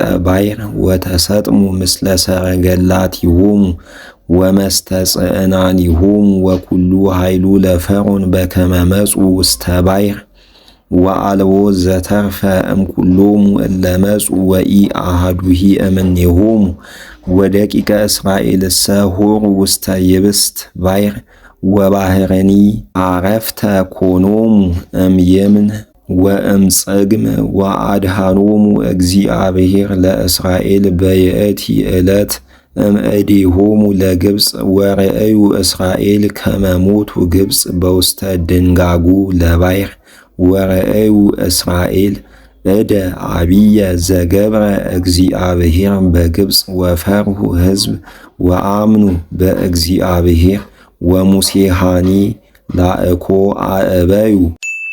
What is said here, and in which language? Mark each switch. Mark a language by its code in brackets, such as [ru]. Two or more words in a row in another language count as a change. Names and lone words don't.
[gez] ባሕር ወተሰጥሙ ምስለ ሰረገላቲሆሙ ወመስተጽዕናኒሆሙ ወኩሉ ኃይሉ ለፈርዖን በከመ መጹ ውስተ ባሕር ወአልቦ ዘተርፈ እምኩሎሙ እለ መጹ ወኢአሐዱሂ እምኔሆሙ ወደቂቀ እስራኤልሰ ሖሩ ውስተ ይብስት ባሕር ወባሕርኒ አረፍተ ኮኖሙ እምየምን ወእምጽግም ወአድኃኖሙ እግዚአብሔር ለእስራኤል በይእቲ ዕለት እምእዴሆሙ ለግብፅ ወረአዩ እስራኤል ከመ ሞቱ ግብፅ በውስተ ድንጋጉ ለባሕር ወረአዩ እስራኤል እደ አብየ ዘገብረ እግዚአብሔር በግብፅ ወፈርሁ ሕዝብ ወአምኑ በእግዚአብሔር ወሙሴሃኒ ላእኮ አእበዩ